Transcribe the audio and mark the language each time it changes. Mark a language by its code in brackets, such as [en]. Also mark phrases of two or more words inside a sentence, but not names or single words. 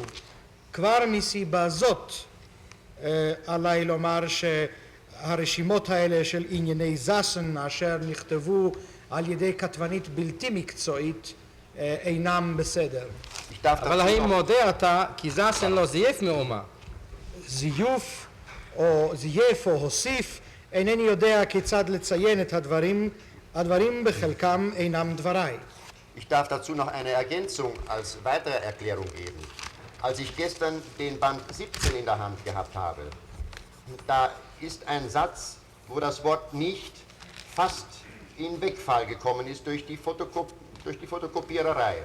[he] כבר מסיבה זאת עליי לומר שהרשימות האלה של ענייני זסן אשר נכתבו על ידי כתבנית בלתי מקצועית אינם בסדר. אבל האם מודה אתה כי זסן לא זייף מאומה? זיוף או זייף או הוסיף, אינני יודע כיצד לציין את הדברים בחלקם אינם דבריי. [de] Ich darf dazu noch eine Ergänzung als weitere Erklärung geben. Als ich gestern den Band 17 in der Hand gehabt habe, da ist ein Satz, wo das Wort nicht fast in Wegfall gekommen ist durch die Fotokopiererei.